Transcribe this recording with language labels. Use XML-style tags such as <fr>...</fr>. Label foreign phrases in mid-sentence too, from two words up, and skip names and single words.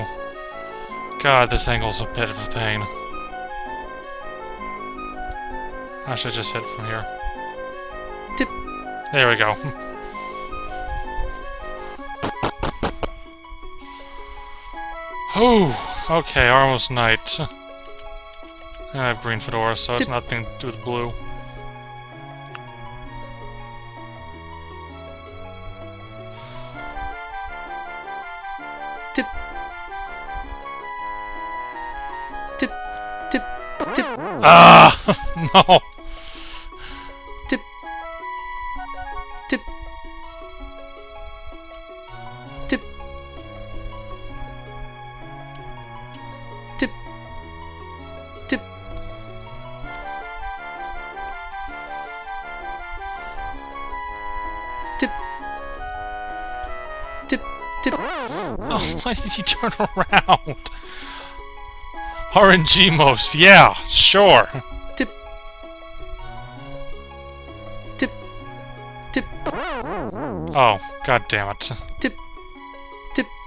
<en>God, this angle's a bit of a pain. I should just hit from here. Tip. There we go. Oh, okay, almost night. I have green Fedora, so it's nothing to do with blue. Tip. Tip. Tip. Tip. Ah! No! Tip. Tip. Tip. Tip. Tip. Tip. Tip. Tip. Oh, why did you turn around? RNG most, yeah, sure. Tip. Tip. Tip. Oh, god damn it. Tip. Tip.</en>